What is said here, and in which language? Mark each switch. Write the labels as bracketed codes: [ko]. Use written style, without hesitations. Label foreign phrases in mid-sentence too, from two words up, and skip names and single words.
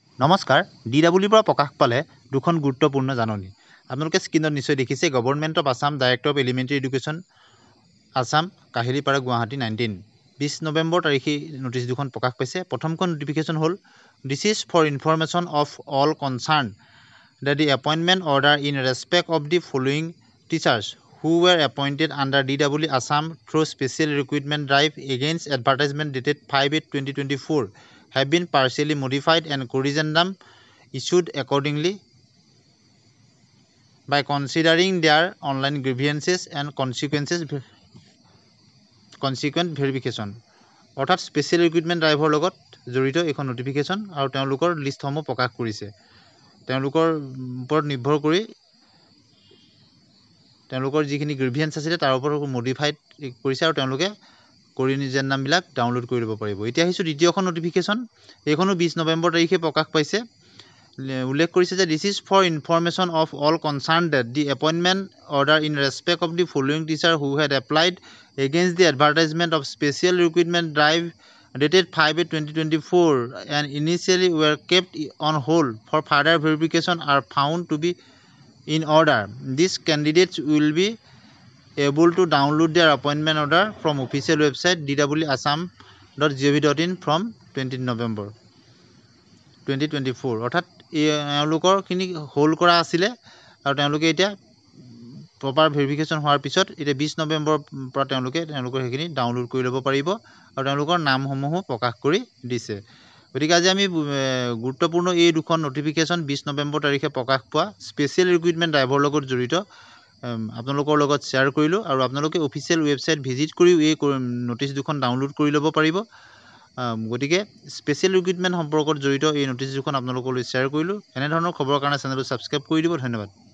[as] নমস্কাৰ DWৰ পৰা প্ৰকাশ পালে দুখন গুৰুত্বপূৰ্ণ জাননী আপোনালোকে স্ক্ৰীনত নিশ্চয় দেখিছে [en] government of Assam director of elementary education [as] আছাম কাহিলীপাৰা গুৱাহাটী 20 নৱেম্বৰ তাৰিখে নোটিছ দুখন প্ৰকাশ পাইছে প্ৰথমখন নটিফিকেশ্যন হ'ল দিছ [en] is for information of all concern that the appointment order in respect of the following teachers who were appointed under DW Assam through special recruitment drive against advertisement dated 5/8/2024 have been partially modified and corrigendum issued accordingly by considering their online grievances and consequent verification [as] অৰ্থাৎ [en] special recruitment [as] ড্ৰাইভৰ লগত জড়িত এখন নটিফিকেশ্যন আৰু তেওঁলোকৰ লিষ্টসমূহ প্ৰকাশ কৰিছে তেওঁলোকৰ ওপৰত নিৰ্ভৰ কৰি তেওঁলোকৰ যিখিনি গ্ৰিভিয়েন্স আছিলে তাৰ ওপৰত মডিফাইড কৰিছে আৰু তেওঁলোকে কৰিজেণ্ডামবিলাক ডাউনলোড কৰি ল'ব পাৰিব এতিয়া আহিছোঁ দ্বিতীয়খন নটিফিকেশ্যন এইখনো 20 নৱেম্বৰ তাৰিখে প্ৰকাশ পাইছে উল্লেখ কৰিছে যে [en] this is for information of all concern that the appointment order in respect of the following teacher who had applied against the advertisement of special recruitment drive dated 5/8/2024 and initially were kept on hold for further verification are found to be in order. These candidates will be able to download their appointment order from official website dwassam.gov.in from 20 November 2024 [as] অৰ্থাৎ এওঁলোকৰখিনি হোল্ড কৰা আছিলে আৰু তেওঁলোকে এতিয়া [en] proper verification [as] হোৱাৰ পিছত এতিয়া 20 নৱেম্বৰৰ পৰা তেওঁলোকৰ সেইখিনি ডাউনলোড কৰি ল'ব পাৰিব আৰু তেওঁলোকৰ নামসমূহো প্ৰকাশ কৰি দিছে গতিকে আজি আমি গুৰুত্বপূৰ্ণ এই দুখন নটিফিকেশ্যন 20 নৱেম্বৰ তাৰিখে প্ৰকাশ পোৱা [en] special recruitment [as] ড্ৰাইভৰ লগত জড়িত আপোনালোকৰ লগত শ্বেয়াৰ কৰিলোঁ আৰু আপোনালোকে [en] official website [as] ভিজিট কৰিও এই নটিছ দুখন ডাউনলোড কৰি ল'ব পাৰিব গতিকে [en] special recruitment [as] সম্পৰ্কত জড়িত এই নটিছ দুখন আপোনালোকলৈ শ্বেয়াৰ কৰিলোঁ এনেধৰণৰ খবৰৰ কাৰণে চেনেলটো ছাবস্ক্ৰাইব কৰি দিব ধন্যবাদ